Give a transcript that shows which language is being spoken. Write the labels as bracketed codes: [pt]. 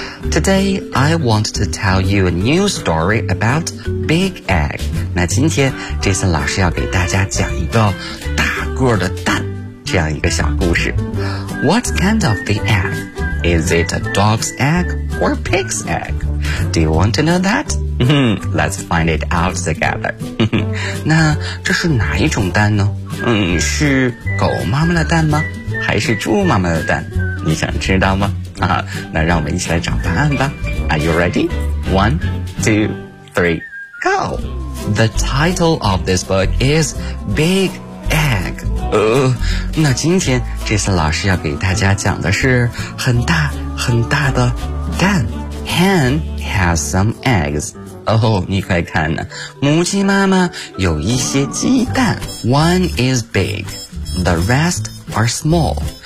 [en] Today, I want to tell you a new story about Big Egg. [zh] 那今天 Jason 老师要给大家讲一个大个儿的蛋，这样一个小故事。 [en] What kind of the egg? Is it a dog's egg or pig's egg? Do you want to know that? Let's find it out together. [zh] 那这是哪一种蛋呢？是狗妈妈的蛋吗？还是猪妈妈的蛋？你想知道吗？那让我们一起来找答案吧。 [en] Are you ready? One, two, three, go! The title of this book is Big Egg. [zh] 那今天这次老师要给大家讲的是很大很大的蛋。 [en] Hen has some eggs. [zh] 你快看呢，母鸡妈妈有一些鸡蛋。 [en] One is big, the rest are small.